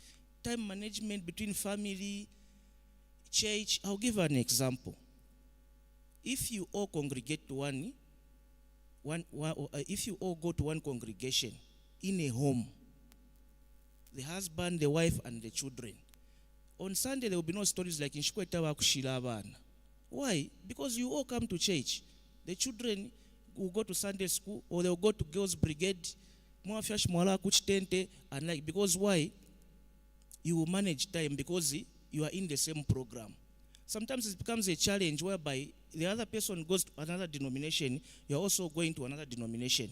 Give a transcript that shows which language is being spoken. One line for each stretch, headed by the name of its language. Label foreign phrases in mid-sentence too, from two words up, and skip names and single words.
English: Time management between family, church. I'll give an example. If you all congregate to if you all go to one congregation in a home, the husband, the wife, and the children, on Sunday there will be no stories like in
Bemba: Shikweta wa kushila abana.
English: Why? Because you all come to church. The children will go to Sunday school, or they will go to girls' brigade, and like, because why? You will manage time because you are in the same program. Sometimes it becomes a challenge whereby the other person goes to another denomination, you are also going to another denomination.